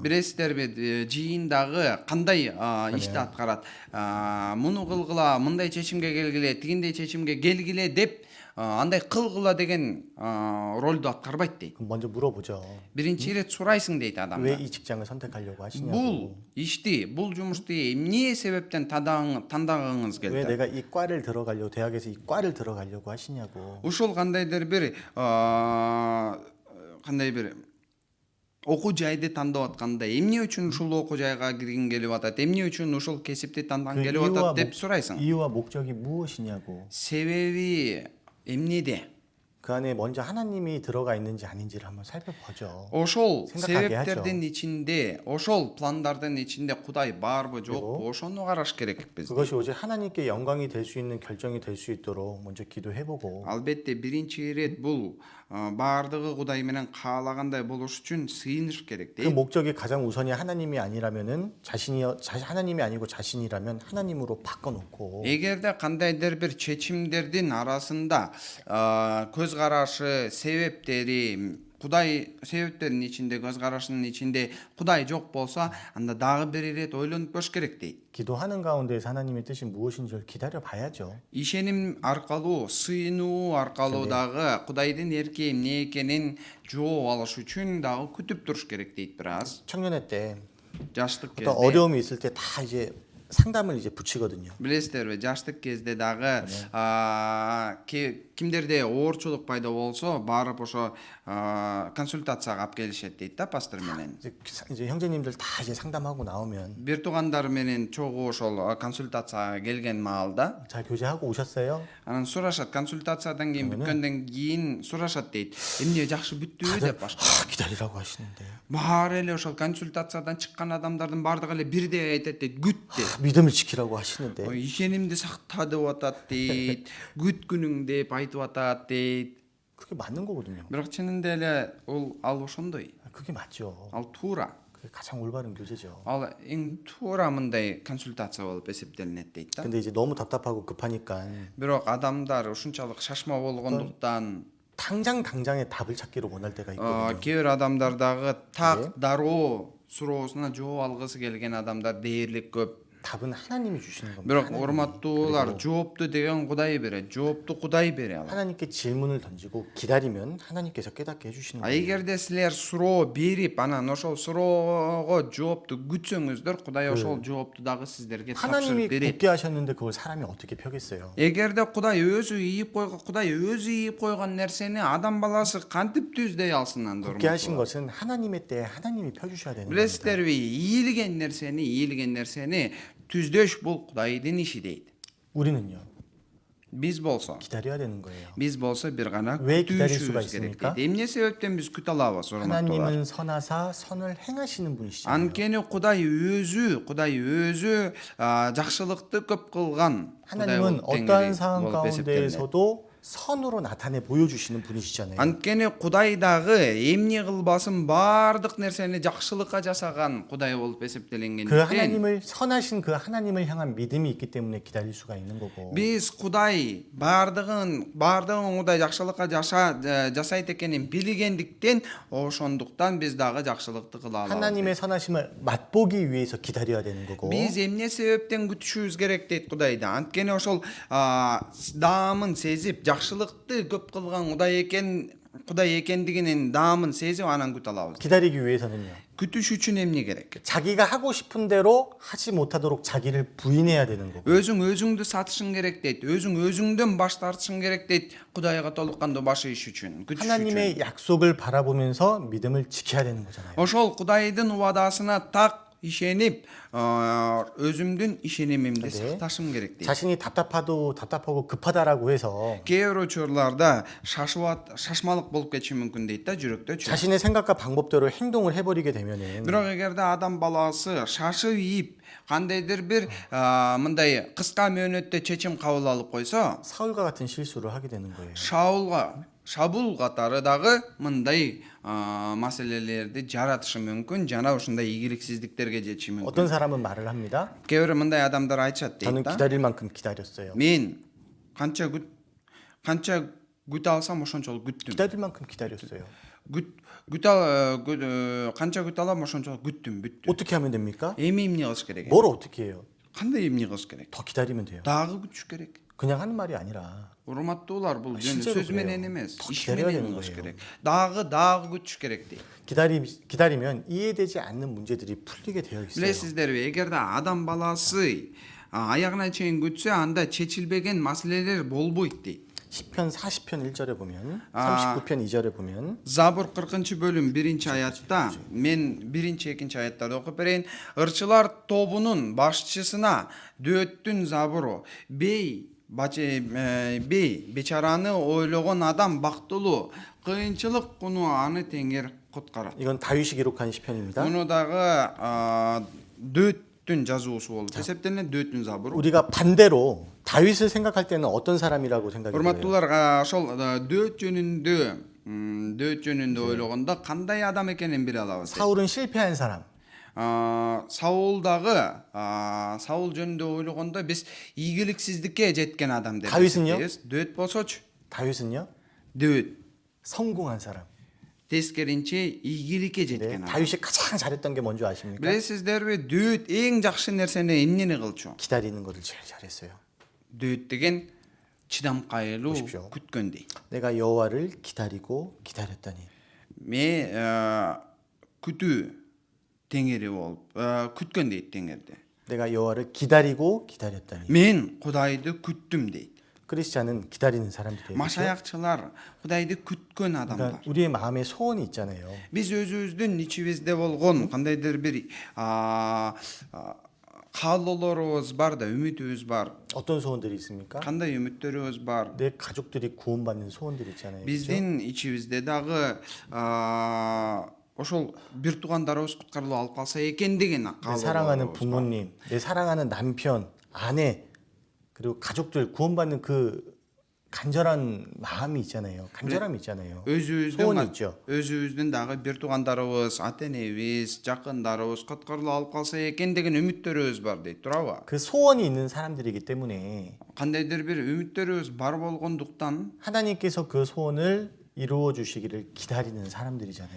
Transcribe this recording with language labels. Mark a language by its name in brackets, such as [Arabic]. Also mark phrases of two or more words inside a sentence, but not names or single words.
[Kyrgyz] Билесиздерби, жыйындагы кандай ишти аткарат. Муну кылгыла, мындай чечимге келгиле, тигиндей чечимге келгиле деп андай кылгыла деген ролду аткарбайт дейт. [Korean] 그럼 먼저 물어보죠. [Kyrgyz] Биринчи ирет сурайсың дейт адам. [Korean] 왜 이 직장을 선택하려고 하시냐고. [Kyrgyz] Бул ишти, бул жумушту эмне себептен тандагыңыз [Korean] 왜 [Kyrgyz] келди? [Korean] 내가 이 과를 들어가려고 대학에서 이 과를 들어가려고 하시냐고. [Kyrgyz] Ушул кандайдыр бир кандай бир окуу жайды тандап атканда эмне үчүн ушул окуу жайга киргиң келип атат, эмне үчүн ушул кесипти тандагың келип атат деп сурайсың. [Korean] 이유와 목적이 무엇이냐고. [Kyrgyz] себеби эмнеде? [Korean] 그 안에 먼저 하나님이 들어가 있는지 아닌지를 한번 살펴보죠. [Kyrgyz] Ошол [Korean] 생각하게 [Kyrgyz] себептердин ичинде, ошол пландардын ичинде Кудай барбы, жокпу, ошону караш керекпиз. [Korean] 그것이 오직 하나님께 영광이 될 수 있는 결정이 될 수 있도록 먼저 기도해보고 [Kyrgyz] Албетте биринчи ирет бул баардыгы Кудай менен каалагандай болуш үчүн сыйыныш керек [Korean] 그 [Kyrgyz] дейт. [Korean] 목적이 가장 우선이 하나님이 아니라면은 하나님이 아니고 자신이라면 하나님으로 바꿔놓고 [Kyrgyz] Эгерде кандайдыр бир чечимдердин арасында көз карашы, себептери, Кудай себептердин ичинде, көз карашынын ичинде Кудай жок болсо, анда дагы бир ирет ойлонуп көрүш керек дейт. [Korean] 기도하는 가운데에서 하나님의 뜻이 무엇인지를 기다려 봐야죠. [Kyrgyz] Ишеним аркалуу, сыйынуу аркалуу дагы Кудайдын эрки эмне экенин жооп алыш үчүн дагы күтүп туруш керек дейт бир аз. [Korean] 청년회 때 [Kyrgyz] Жаштык [Korean] 어떤 [Kyrgyz] кезде [Korean] 어려움이 있을 때 다 이제 상담을 이제 붙이거든요. [Kyrgyz] билесиздерби, жаштык кезде дагы кимдерде оорчулук пайда болсо, барып ошо консультацияга алып келишет дейт да пастор менен. [Korean] 이제 형제님들 다 이제 상담하고 나오면 [Kyrgyz] Бир туугандар менен чогуу ошол консультацияга келген маалда [Korean] 잘 교제하고 오셨어요? [Kyrgyz] анан сурашат, консультациядан кийин бүткөндөн кийин сурашат дейт. Эмне жакшы бүттүбү деп башка. [Korean] 기다리라고 하시는데 [Kyrgyz] Баары эле ошол консультациядан чыккан адамдардын баардыгы эле бирдей айтат дейт, күт дейт. [Korean] 믿음을 지키라고 하시는데 [Kyrgyz] Ишенимди сакта деп атат дейт, күткүнүң деп айтып атат дейт. [Korean] 그게 맞는 거거든요. [Kyrgyz] Бирок чынында эле ал ошондой. [Korean] 그게 맞죠. [Kyrgyz] Ал туура. [Korean] 그게 가장 올바른 교제죠. [Kyrgyz] Ал эң туура мындай консультация болуп эсептелинет дейт да. [Korean] 근데 이제 너무 답답하고 급하니까 [Kyrgyz] Бирок адамдар ушунчалык шашма болгондуктан [Korean] 당장에 답을 찾기를 원할 때가 있거든요. [Kyrgyz] кээ бир адамдар дагы так дароо суроосуна жооп алгысы келген адамдар дээрлик көп. [Korean] 답은 하나님이 주시는 겁니다. [Kyrgyz] Бирок [Korean] 하나님이. [Kyrgyz] урматтуулар, [Korean] 그리고 [Kyrgyz] жоопту деген Кудай берет. жоопту Кудай бере алат. [Korean] 하나님께 질문을 던지고 기다리면 하나님께서 깨닫게 해주시는 거예요. [Kyrgyz] Эгерде силер суроо берип, анан ошол суроого жоопту күтсөңүздөр, Кудай ошол жоопту дагы сиздерге [Korean] 하나님이 [Kyrgyz] тапшырып берет. [Korean] 굳게 하셨는데 그걸 사람이 어떻게 펴겠어요? [Kyrgyz] Эгерде Кудай өзү ийип койгон нерсени адам баласы кантип түздөй алсын анда? [Korean] 굳게 하신 것은 하나님의 때에 하나님이 펴주셔야 되는 겁니다. [Kyrgyz] Билесиздерби, ийилген нерсени түздөш бул Кудайдын иши дейт. [Korean] 우리는요 [Kyrgyz] Биз болсо бир гана [Korean] 왜 기다릴 수가 [Kyrgyz] күтүүшүбүз керек [Korean] 있습니까? [Kyrgyz] дейт. Эмне себептен биз күтө алабыз, урматтуулар? [Korean] 하나님은 선하사 선을 행하시는 분이시잖아요. [Kyrgyz] Анткени Кудай өзү жакшылыкты көп кылган [Korean] 하나님은 어떠한 상황 가운데에서도 선으로 나타내 보여주시는 분이시잖아요. [Kyrgyz] Анткени Кудай дагы эмне кылбасын баардык нерсени жакшылыкка жасаган Кудай болуп [Korean] 그 [Kyrgyz] эсептелингендиктен [Korean] 하나님을 선하신 그 하나님을 향한 믿음이 있기 때문에 기다릴 수가 있는 거고. [Kyrgyz] биз Кудай баардыгын Кудай жакшылыкка жасайт экенин билгендиктен ошондуктан биз дагы жакшылыкты кыла алабыз. [Korean] 하나님의 선하심을 맛보기 위해서 기다려야 되는 거고. [Kyrgyz] Биз эмне себептен күтүшүбүз керек дейт Кудайды. Анткени ошол даамын сезип, жакшылыкты көп кылган Кудай экендигинин даамын сезип анан күтө алабыз. [Korean] 기다리기 위해서는요. [Kyrgyz] күтүш үчүн эмне керек? [Korean] 자기가 하고 싶은 대로 하지 못하도록 자기를 부인해야 되는 거고. [Kyrgyz] өзүңдү сатышың керек дейт. өзүңдөн баш тартышың керек дейт. Кудайга толуккандуу баш ийиш үчүн, күтүш үчүн. [Korean] 하나님의 약속을 바라보면서 믿음을 지켜야 되는 거잖아요. [Kyrgyz] ошол Кудайдын убадасына так ишенип, өзүмдүн ишенимимди сакташым керек дейт. [Korean] 자신이 답답하고 급하다라고 해서 [Kyrgyz] Кээ бир учурларда шашмалык болуп кетиши мүмкүн дейт да, жүрөктөчү. [Korean] 자신의 생각과 방법대로 행동을 해버리게 되면은 [Kyrgyz] Бирок эгерде адам баласы шашып ийип, кандайдыр бир мындай кыска мөөнөттө чечим кабыл алып койсо, [Korean] 사울과 같은 실수를 하게 되는 거예요. [Kyrgyz] Шабул катары дагы мындай маселелерди жаратышы мүмкүн, жана ушундай ийгиликсиздиктерге жетиши мүмкүн. [Korean] 어떤 사람은 말을 합니다. [Kyrgyz] Кээ бир мындай адамдар айтышат дейт [Korean] 저는 [Kyrgyz] да. [Korean] 기다릴 만큼 기다렸어요. [Kyrgyz] Мен канча күтө алсам ошончолук күттүм. [Korean] 기다릴 만큼 기다렸어요. [Kyrgyz] канча күтө алам ошончолук күттүм, бүттү. [Korean] 어떻게 하면 됩니까? [Kyrgyz] Эми эмне кылыш керек? [Korean] 뭘 어떻게 해요? [Kyrgyz] Кандай эмне кылыш керек? [Korean] 더 기다리면 돼요. [Kyrgyz] Дагы күтүш керек. [Korean] 그냥 하는 말이 아니라 [Kyrgyz] Урматтуулар, бул [Korean] 실제로 [Kyrgyz] сөз [Korean] 그래요. [Kyrgyz] менен эмес, [Korean] 더 [Kyrgyz] иш [Korean] 기다려야 [Kyrgyz] менен [Korean] 되는 [Kyrgyz] кылыш [Korean] 거예요. [Kyrgyz] керек. Дагы күтүш керек дейт. [Korean] 기다리면 이해되지 않는 문제들이 풀리게 되어 있어요. [Kyrgyz] Билесиздерби, эгерде адам баласы аягына чейин күтсө, анда чечилбеген маселелер болбойт дейт. [Korean] 시편 40편 1절에 보면 39편 2절에 보면 [Kyrgyz] Забур 40-бөлүм 1-аятта, мен 1-2 аяттарды окуп берейин. Ырчылар тобунун башчысына дөөттүн забуру, бей бечараны ойлогон адам бактылуу, кыйынчылык куну аны теңир куткарат. [Korean] 이건 다윗이 기록한 시편입니다. [Kyrgyz] Муну дагы дөөттүн жазуусу болуп эсептелет, дөөттүн забуру. [Korean] 우리가 반대로 다윗을 생각할 때는 어떤 사람이라고 생각이 들어요? [Kyrgyz] Урматтуулар, ошол дөөт жөнүндө ойлогондо кандай адам экенин биле алабыз. [Korean] 사울은 실패한 사람. [Kyrgyz] Саул жөнүндө ойлогондо биз ийгиликсиздикке жеткен адам деп [Korean] 다윗은요? [Kyrgyz] эсептейбиз. дөөт болсочу, [Korean] 다윗은요? [Kyrgyz] дөөт [Korean] 성공한 사람. [Kyrgyz] тескеринче ийгиликке [Korean] 네, [Kyrgyz] жеткен адам. [Korean] 다윗이 가장 잘했던 게 뭔지 아십니까? [Kyrgyz] Билесиздерби, дөөт эң жакшы нерсени эмнени кылчу? [Korean] 기다리는 것을 제일 잘했어요. [Kyrgyz] дөөт деген чыдамкайлуу, [Korean] 보십시오. [Kyrgyz] күткөн дейт. [Korean] 내가 여호와를 기다리고 기다렸더니 [Kyrgyz] Ме күтүү теңири болуп, күткөн дейт теңирде. [Korean] 내가 여호와를 기다리고 기다렸더니 [Kyrgyz] Мен Кудайды күттүм дейт. [Korean] 크리스찬은 기다리는 사람들이에요. 그렇죠? [Kyrgyz] Машаякчылар Кудайды күткөн адамдар. [Korean] 그러니까 우리의 마음에 소원이 있잖아요. [Kyrgyz] Биз өзүбүздүн ичибизде болгон кандайдыр бир каалоолорубуз бар да, үмүтүбүз бар. [Korean] 어떤 소원들이 있습니까? [Kyrgyz] Кандай үмүттөрүбүз бар? [Korean] 내 가족들이 구원받는 소원들 있잖아요. 그렇죠? [Kyrgyz] Биздин ичибизде дагы ошол бир туугандарыбыз куткарылып алып калса экен деген [Korean] 내 사랑하는 [Kyrgyz] каалоолорубуз бар. [Korean] 부모님, 내 사랑하는 남편, 아내, 그리고 가족들 구원받는 그 간절한 마음이 있잖아요. 간절함이 있잖아요. 소원이 있죠. [Kyrgyz] өзүбүздүн дагы бир туугандарыбыз, ата энебиз, жакындарыбыз куткарылып алып калса экен деген үмүттөрүбүз бар дейт, туурабы? [Korean] 그 소원이 있는 사람들이기 때문에 [Kyrgyz] Кандайдыр бир үмүттөрүбүз бар болгондуктан [Korean] 하나님께서 그 소원을 이루어 주시기를 기다리는 사람들이잖아요.